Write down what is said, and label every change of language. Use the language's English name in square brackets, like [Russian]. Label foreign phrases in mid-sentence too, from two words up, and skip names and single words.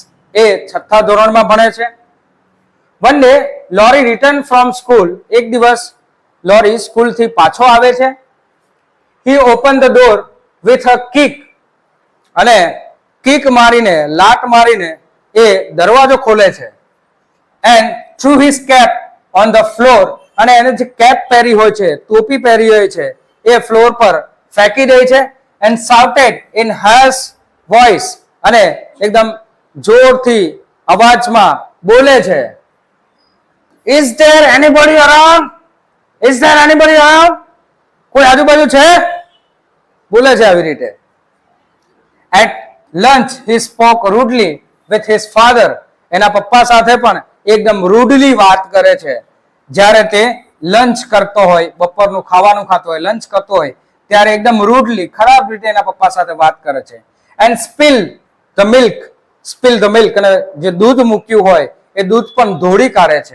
[Gujarati] એ 6થા ધોરણમાં ભણે છે. [English] One day Lori return from school. [Gujarati] એક દિવસ લોરી સ્કૂલથી પાછો આવે છે. [English] He open the door with a kick. [Gujarati] અને કિક મારીને, લાત મારીને એ દરવાજો ખોલે છે. [English] એન્ડ threw his cap on the floor. [Gujarati] અને એને જે કેપ પહેરી હોય છે, ટોપી પહેરી હોય છે, એ ફ્લોર પર ફેંકી દે છે. [English] and shouted in harsh voice. [Gujarati] અને એકદમ જોરથી અવાજમાં બોલે છે, [English] is there anybody around? is there anybody around? [Gujarati] કોઈ આજુબાજુ છે? બોલે છે આવી રીતે. [English] at lunch he spoke rudely with his father. [Gujarati] એના પપ્પા સાથે પણ એકદમ રૂડલી વાત કરે છે. જ્યારે તે લંચ કરતો હોય, બપોરનું ખાવાનું ખાતો હોય, લંચ કરતો હોય, ત્યારે એકદમ રૂડલી, ખરાબ રીતે એના પપ્પા સાથે વાત કરે છે. [English] And spill the milk. Spill the milk. [Gujarati] અને જે દૂધ મૂક્યું હોય એ દૂધ પણ ધોળી કાઢે છે.